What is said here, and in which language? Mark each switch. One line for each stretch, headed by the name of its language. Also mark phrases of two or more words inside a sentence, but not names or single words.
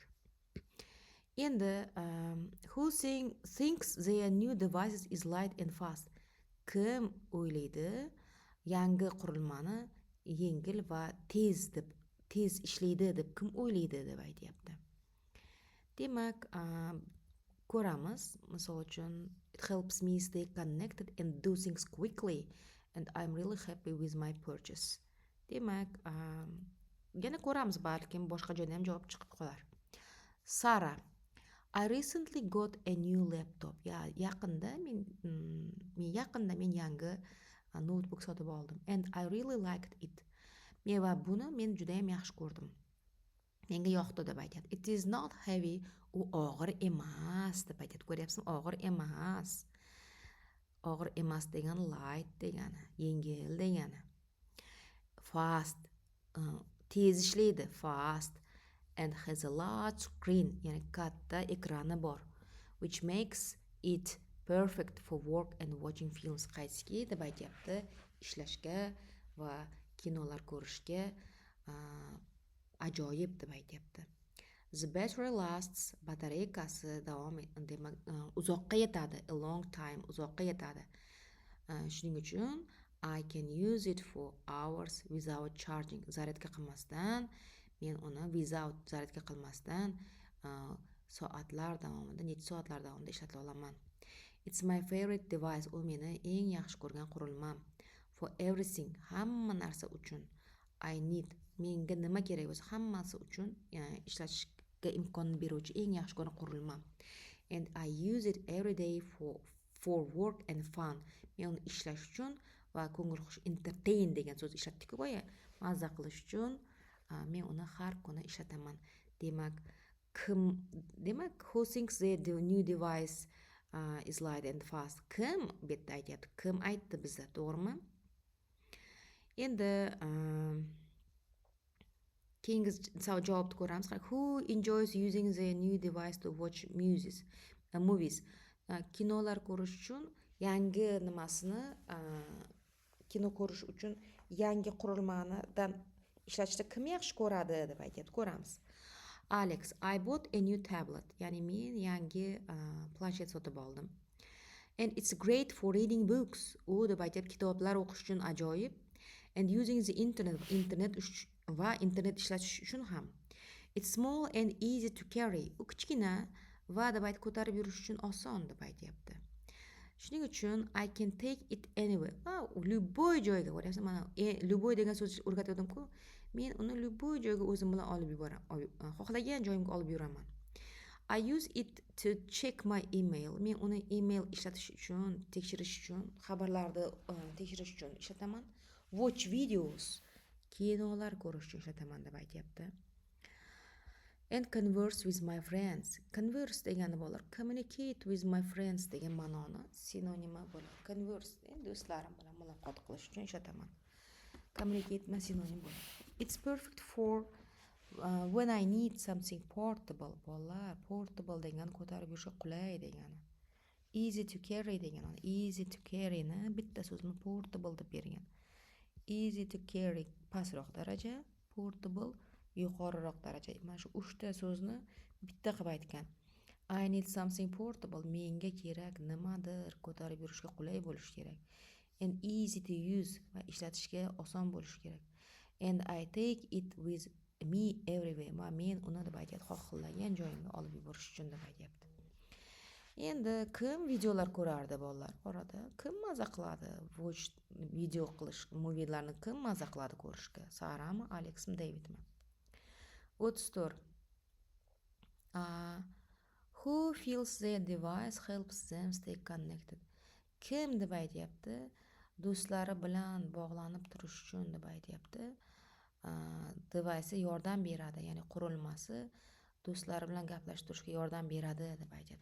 English: Endi who thinks their new devices is light and fast?
Uzbek: Kim o'ylaydi yangi qurilmani yengil va tez ishlaydi deb kim o'ylaydi deb aytyapti. Demak, ko'ramiz. Misol uchun,
English: it helps me stay connected and do things quickly and I'm really happy with my purchase.
Uzbek: Demak, yana ko'ramiz, balkim boshqa joyda ham javob chiqib qolar.
English: Sara, I recently got a new laptop.
Uzbek: Yaqinda men yangi notebook sotib oldim.
English: And I really liked it.
Uzbek: Men juda ham yaxshi ko'rdim. Menga yoqdi deb aytadi.
English: It is not heavy.
Uzbek: U og'ir emas deb aytadi. Ko'ryapsizmi? Og'ir emas. Og'ir emas degan light degani, yengil degani. Fast, tez ishlaydi,
English: fast. And has a large screen,
Uzbek: ya'ni katta ekrani bor.
English: Which makes it perfect for work and watching films.
Uzbek: Qaysi deb aytyapti, ishlashga va kinolar ko'rishga ajoyib deb aytyapti.
English: The battery lasts,
Uzbek: batareykasi demak uzoqqa yetadi,
English: a long time,
Uzbek: uzoqqa yetadi. Shuning uchun
English: I can use it for hours without charging.
Uzbek: Zaryadka qilmasdan, men uni without zaryadka qilmasdan soatlar davomida, necha soatlar davomida ishlata olaman.
English: It's my favorite device.
Uzbek: U meni eng yaxshi ko'rgan qurilmam.
English: For everything,
Uzbek: hamma narsa uchun.
English: I need,
Uzbek: menga nima kerak bo'lsa hammasi uchun ishlatishga imkon beruvchi eng yaxshi ko'rgan qurilmam.
English: And I use it every day for work and fun.
Uzbek: Men uni ishlash uchun va ko'ngil xush, entertain degan so'z ishlatdik boya, mazza qilish uchun men uni har kuni ishlataman. Demak,
English: who thinks the new device is light and fast?
Uzbek: Kim bu yerda aytyapti? Kim aytdi bizga, to'g'rimi? Endi keyingi javobni ko'ramiz.
English: Who enjoys using the new device to watch movies?
Uzbek: Kinolar ko'rish uchun yangi nimasini, kino ko'rish uchun yangi qurilmadan ishlatishda kim yaxshi ko'radi deb aytyapti, ko'ramiz.
English: Alex, I bought a new tablet.
Uzbek: Ya'ni men yangi planshet sotib oldim.
English: And it's great for reading books.
Uzbek: U deb aytyapti, kitoblar o'qish uchun ajoyib.
English: And using the internet
Uzbek: va internet ishlatish uchun ham.
English: It's small and easy to carry.
Uzbek: U kichkina va deb aytib ko'tarib yurish uchun oson deb aytyapti. Shuning uchun
English: I can take it anywhere.
Uzbek: Любой joyga, ko'ryapsiz, mana любой degan so'z o'rgatdim-ku. Men uni любой joyga o'zim bilan olib yuboraman. Xohlagan joyimga olib yuraman.
English: I use it to check my email.
Uzbek: Men uni email ishlatish uchun, tekshirish uchun, xabarlarni tekshirish uchun ishlataman.
English: Watch videos,
Uzbek: kinolar ko'rish uchun ishlataman deb aytyapti.
English: And converse with my friends.
Uzbek: Converse degani bo'lar,
English: communicate with my friends
Uzbek: degan ma'noni sinonimi bo'ladi. Converse, do'stlarim bilan muloqot qilish uchun ishlataman. Communicate bilan sinonim bo'ladi.
English: It's perfect for when I need something portable.
Uzbek: Bolalar, portable degan ko'tarib yurishga qulay degani.
English: Easy to carry
Uzbek: degani.
English: Easy to carry
Uzbek: ni bitta so'zni portable deb bergan.
English: Easy to carry
Uzbek: pastroq daraja, portable yuqoriroq daraja. Mana shu 3 ta so'zni bitta qilib aytgan.
English: I need something portable.
Uzbek: Menga kerak nimadir ko'tarib yurishga qulay bo'lish kerak.
English: And easy to use,
Uzbek: va ishlatishga oson bo'lishi kerak.
English: And I take it with me everywhere.
Uzbek: Men uni deb aytyapti, xohlagan joyimga olib yuborish uchun deb aytyapti. Endi kim videolar ko'rardi bolalar? Orada kim maza qiladi?
English: Watch video
Uzbek: qilish, movielarni kim maza qiladi ko'rishga? Sarami, Alexmi, Davidmi? 34.
English: Who feels their device helps them stay connected?
Uzbek: Kim deb aytyapti? Do'stlari bilan bog'lanib turish uchun deb aytyapti. Device yordam beradi, ya'ni qurilmasi do'stlari bilan gaplashib turishga yordam beradi deb aytyapti.